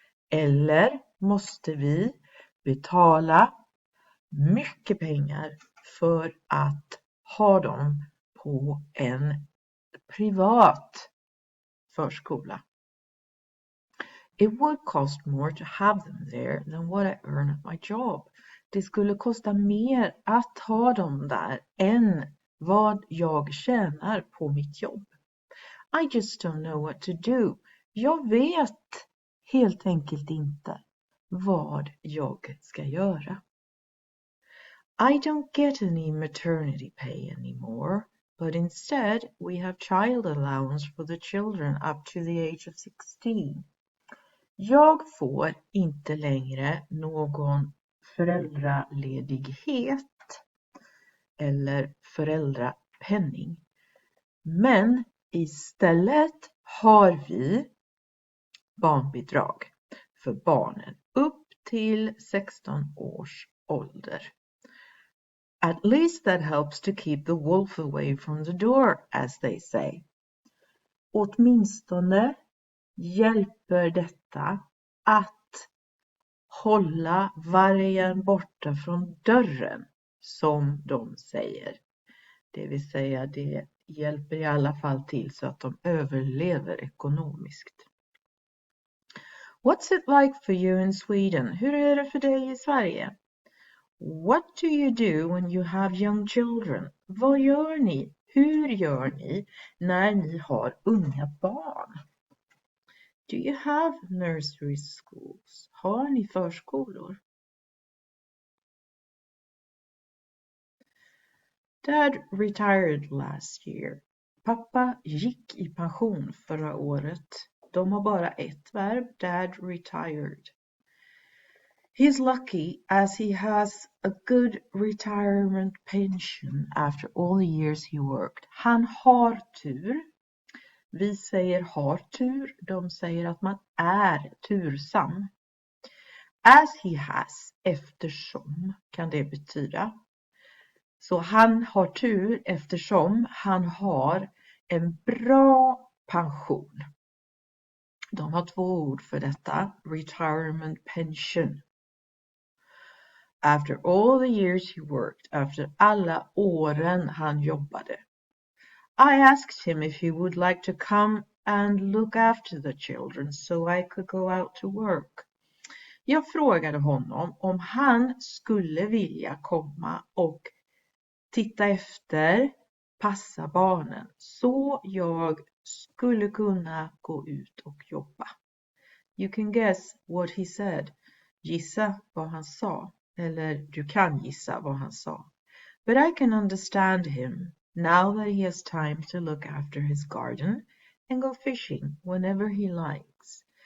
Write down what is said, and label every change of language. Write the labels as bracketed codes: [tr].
[sv] Eller måste vi betala mycket pengar för att ha dem på en privat förskola. [en] It would cost more to have them there than what I earn at my job. [sv] Det skulle kosta mer att ha dem där än vad jag tjänar på mitt jobb. [en] I just don't know what to do. [sv] Jag vet helt enkelt inte vad jag ska göra. [en] I don't get any maternity pay anymore, but instead we have child allowance for the children up to the age of 16. [sv] Jag får inte längre någon föräldraledighet eller föräldrapenning. Men istället har vi barnbidrag för barnen upp till 16 års ålder. [en] At least that helps to keep the wolf away from the door, as they say. [sv] Åtminstone hjälper detta att hålla vargen borta från dörren, som de säger. Det vill säga, det hjälper i alla fall till så att de överlever ekonomiskt. [en] What's it like for you in Sweden? [sv] Hur är det för dig i Sverige? [en] What do you do when you have young children? [sv] Vad gör ni? Hur gör ni när ni har unga barn? [en] Do you have nursery schools? [sv] Har ni förskolor? [en] Dad retired last year. [sv] Pappa gick i pension förra året. De har bara ett verb, [en] dad retired. He's lucky as he has a good retirement pension after all the years he worked. [sv] Han har tur. Vi säger har tur, de säger att man är tursam. [en] As he has, [sv] eftersom kan det betyda. Så han har tur eftersom han har en bra pension. De har 2 ord för detta, [en] retirement pension. After all the years he worked, [sv] efter alla åren han jobbade. [en] I asked him if he would like to come and look after the children so I could go out to work. [sv] Jag frågade honom om han skulle vilja komma och titta efter, passa barnen, så jag skulle kunna gå ut och jobba. [en] You can guess what he said. [sv] Gissa vad han sa. Eller du kan gissa vad han sa. [en] But I can understand him now that he has time to look after his garden and go fishing whenever he likes.